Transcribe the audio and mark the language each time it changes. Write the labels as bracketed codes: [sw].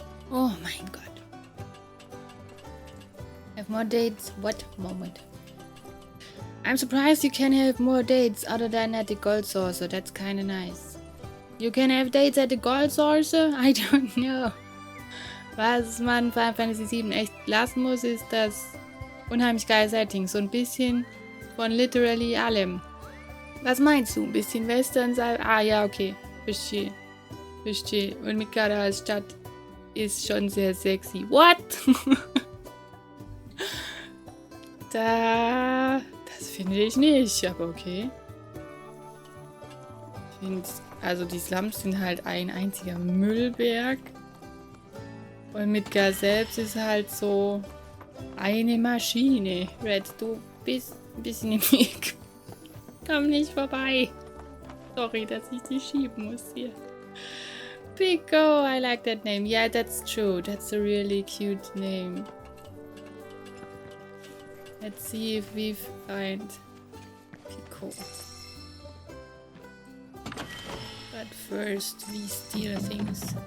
[de] Oh mein Gott. [en] Have more dates? What moment? I'm surprised you can have more dates other than at the Gold Saucer. That's kinda nice. You can have dates at the Gold Saucer? I don't know. [de] Was man bei Fantasy VII echt lassen muss, ist das unheimlich geile Setting. So ein bisschen von literally allem. Was meinst du? Ein bisschen Western? Ah ja, okay. Verstehe. Verstehe. Und Midgar als Stadt ist schon sehr sexy. What? Das finde ich nicht, aber okay. Ich finde, also die Slums sind halt ein einziger Müllberg. Und Midgar selbst ist halt so eine Maschine. Red, du bist ein bisschen im Weg. Komm nicht vorbei. Sorry, dass ich dich schieben muss hier. [en] Piko, I like that name. Yeah, that's true. That's a really cute name. Let's see if we find Piko. But first, we steal things.